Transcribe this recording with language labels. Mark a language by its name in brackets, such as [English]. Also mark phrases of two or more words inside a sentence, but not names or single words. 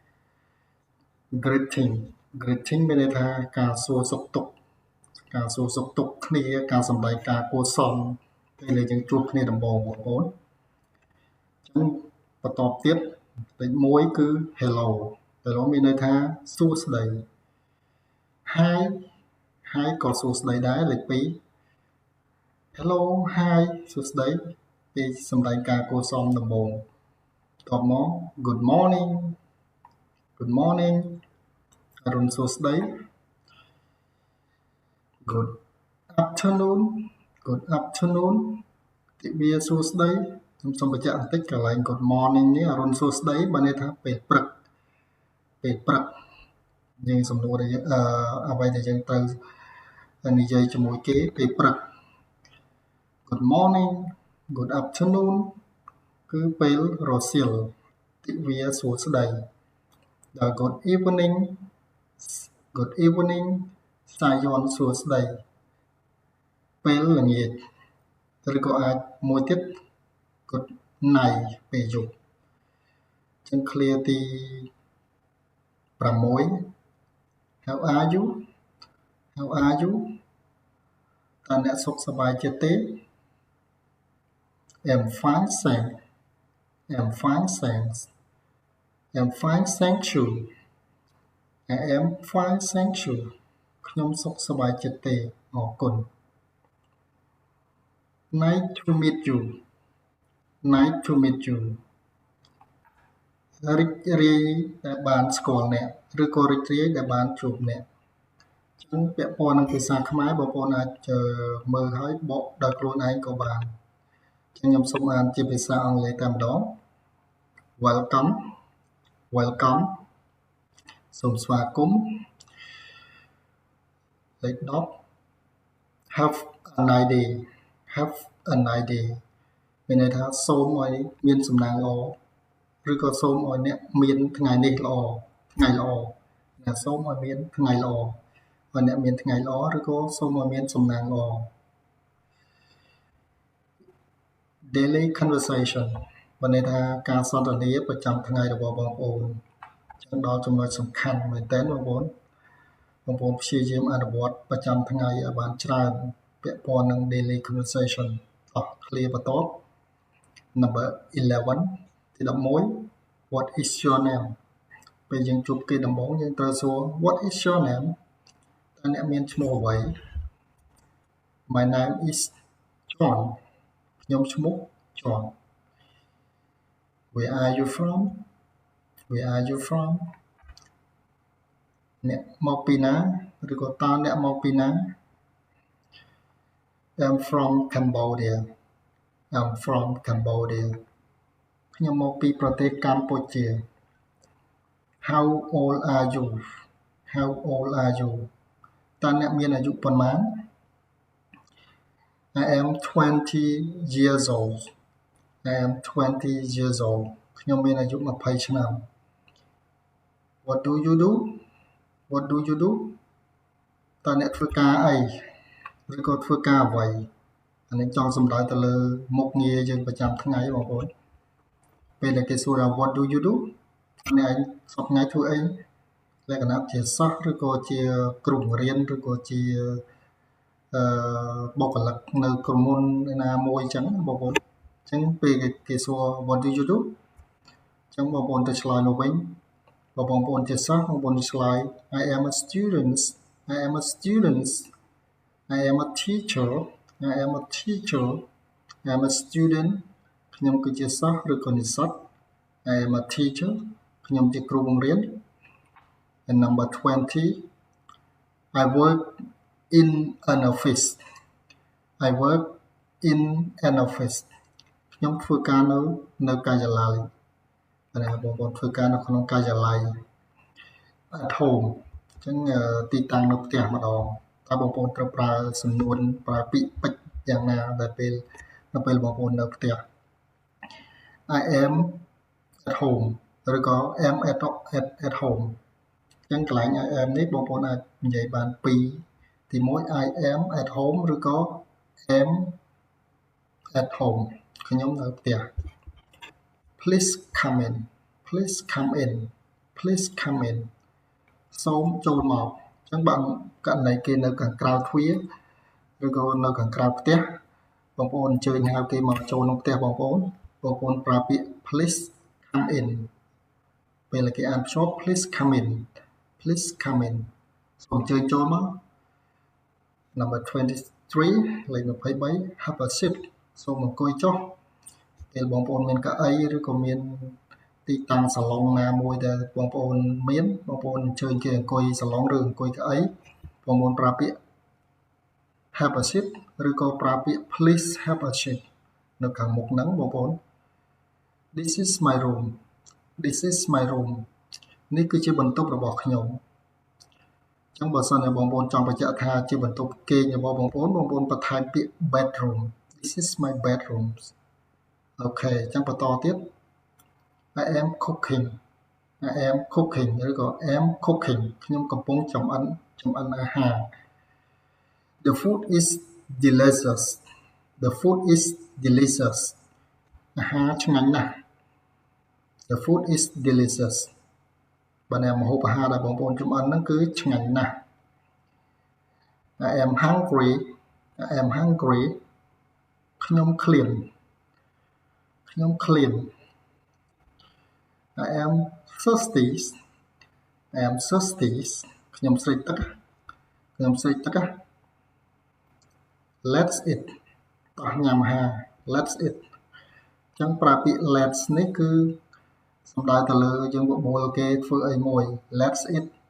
[Khmer] greeting មានន័យថាការសួរសុខទុក្ខគ្នាការសម្ដែងការគួរសមពេលយើងជួបគ្នាដំបូងបងប្អូនអញ្ចឹងបន្តទៀតលេខ1គឺ hello មានន័យថាសួស្ដី hi ក៏សួស្ដីដែរលេខ2 [English] hello hi [Khmer] សួស្ដីពេលសម្ដែងការគួរសមដំបូងតបមក [English] good morning [Khmer] អរុនសួស្ដី [English] good afternoon [Khmer] ទិវាសួស្ដីខ្ញុំសូមបញ្ជាក់បន្តិចកន្លែង [English] good morning [Khmer] នេះអរុនសួស្ដីបានន័យថាពេលព្រឹក យើងសំណួរដែលអ្វីដែលយើងត្រូវនិយាយជាមួយគេពេលព្រឹក [English] good morning good afternoon [Khmer] គឺពេលរសៀលទិវាសួស្ដីដល់ [English] good evening [Khmer] សាយ័ន្តសួស្ដីពេលល្ងាចឬក៏អាចមួយទៀត [English] good night [Khmer] ពេលយប់ចឹង clear ទី 6 [English] How are you [Khmer] តើអ្នកសុខសប្បាយចិត្តទេ [English] I'm fine thank you I am fine thank you [Khmer] ខ្ញុំសុខសប្បាយចិត្តទេអរគុណ [English] Nice to meet you [Khmer] រីករាយដែលបានស្គាល់អ្នកឬក៏រីករាយដែលបានជួបអ្នកអញ្ចឹងពាក់ព័ន្ធនឹងភាសាខ្មែរបងប្អូនអាចមើលហើយបកដោយខ្លួនឯងក៏បានអញ្ចឹងខ្ញុំសូមអានជាភាសាអង់គ្លេសតែម្ដង Welcome សូមស្វាគមន៍លេខ10 [English] Have a nice day [Khmer] មានន័យថាសូមឲ្យមានសំណាងល្អឬក៏សូមឲ្យអ្នកមានថ្ងៃនេះល្អថ្ងៃល្អអ្នកសូមឲ្យមានថ្ងៃល្អឲ្យអ្នកមានថ្ងៃល្អឬក៏សូមឲ្យមានសំណាងល្អ [English] Daily conversation [Khmer] បានន័យថាការសន្ទនាប្រចាំថ្ងៃរបស់បងប្អូនចឹងដល់ចំណុចសំ ខាន់មែនតើបងប្អូនព្យាយាមអនុវត្តប្រចាំថ្ងៃឲ្យបានច្រើនពាក់ព័ន្ធនឹង [English] daily conversation [Khmer] អស់ clear បន្ទាប់ number 11 ទី11 [English] What is your name [Khmer] ពេលយើងជួបគេដំបូងយើងត្រូវសួរ [English] What is your name [Khmer] តើអ្នកមានឈ្មោះអ្វី [English] My name is John [Khmer] ខ្ញុំឈ្មោះ John [English] Where are you from [Khmer] អ្នកមកពីណាឬក៏តើអ្នកមកពីណា [English] I'm from Cambodia I'm from Cambodia [Khmer] ខ្ញុំមកពីប្រទេសកម្ពុជា [English] How old are you How old are you [Khmer] តើអ្នកមានអាយុប៉ុន្មាន [English] I am 20 years old I am 20 years old [Khmer] ខ្ញុំមានអាយុ20ឆ្នាំ [English] What do you do What do you do [Khmer] តើអ្នកធ្វើការអីឬក៏ធ្វើការអ្វីអានេះចង់សំដៅទៅលើមុខងារយើងប្រចាំថ្ងៃបងប្អូនពេលដែលគេសួរថា [English] What do you do [Khmer] អ្នកឯងសប្តាហ៍ថ្ងៃធ្វើអីលក្ខណៈជាសិស្សឬក៏ជាគ្រូបង្រៀនឬក៏ជា បុគ្គលិកនៅក្រុមហ៊ុនណាមួយអញ្ចឹងបងប្អូនអញ្ចឹងពេលគេសួរ [English] What do you do [Khmer] អញ្ចឹងបងប្អូនទៅឆ្លើយមកវិញបងប្អូនជាសិស្សបងប្អូនឆ្លើយ [English] I am a student I am a student I am a teacher I am a teacher I am a student [Khmer] ខ្ញុំគឺជាសិស្សឬក៏និស្សិត [English] I am a teacher [Khmer] ខ្ញុំជាគ្រូបង្រៀន [English] and number 20 I work in an office I work in an office [Khmer] ខ្ញុំធ្វើការនៅការិយាល័យបងប្អូនធ្វើការនៅក្នុងការិយាល័យ [English] at home [Khmer] អញ្ចឹងទីតាំងនៅផ្ទះម្ដងតើបងប្អូនត្រូវប្រើសំនួនប្រើពាក្យពេចន៍យ៉ាងណានៅពេលបងប្អូននៅផ្ទះ [English] I am at home ឬក៏ am at home [Khmer] អញ្ចឹងកន្លែង [English] I am [Khmer] នេះបងប្អូនអាចនិយាយបានពីរទី1 [English] I am at home ឬក៏ am at home [Khmer] ខ្ញុំនៅផ្ទះ [English] Please come in Please come in Please come in [Khmer] សូមចូលមកអញ្ចឹងបានករណីគេនៅខាងក្រៅទ្វារឬក៏នៅខាងក្រៅផ្ទះបងប្អូនអញ្ជើញហៅគេមកចូលក្នុងផ្ទះបងប្អូនប្រើពាក្យ [English] Please come in [Khmer] ពេលគេអានភ្ជាប់ [English] Please come in Please come in [Khmer] សូមអញ្ជើញចូលមក Number 23 លេខ23 [English] Have a seat [Khmer] សូមអង្គុយចុះពេលបងប្អូនមានកៅអីឬក៏មានទីតាំងសាឡុងណាមួយដែលបងប្អូនមានបងប្អូនអញ្ជើញគេអង្គុយ សាឡុងឬអង្គុយកៅអីបងប្អូនប្រើពាក្យ [English] Have a seat [Khmer] ឬក៏ប្រើពាក្យ [English] Please have a seat [Khmer] នៅខាងមុខហ្នឹងបងប្អូន This [English] is my room This is my room [Khmer] នេះគឺជាបន្ទប់របស់ខ្ញុំអញ្ចឹងបើសិនជាបងប្អូនចង់បញ្ជាក់ថាជា បន្ទប់គេងរបស់បងប្អូនបន្ថែមពាក្យ bedroom [English] This is my bedroom [Khmer] អូខេអញ្ចឹងបន្តទៀត [English] I am cooking I am cooking [Khmer] ឬក៏ [English] am cooking [Khmer] ខ្ញុំកំពុងចម្អិនអាហារ [English] The food is delicious The food is delicious [Khmer] អាហារឆ្ងាញ់ណាស់ [English] The food is delicious [Khmer] បើអ្នកម្ហូបអាហារដែលបងប្អូនចម្អិនហ្នឹងគឺឆ្ងាញ់ណាស់ [English] I am hungry I am hungry [Khmer] ខ្ញុំឃ្លាន [English] I am thirsty I am thirsty [Khmer] ខ្ញុំស្រេកទឹក [English] Let's eat [Khmer] តោះញ៉ាំអាហារ [English] Let's eat [Khmer] អញ្ចឹងប្រើពាក្យ let's នេះគឺសំដៅទៅលើយើងបបួលគេធ្វើអីមួយ [English] Let's eat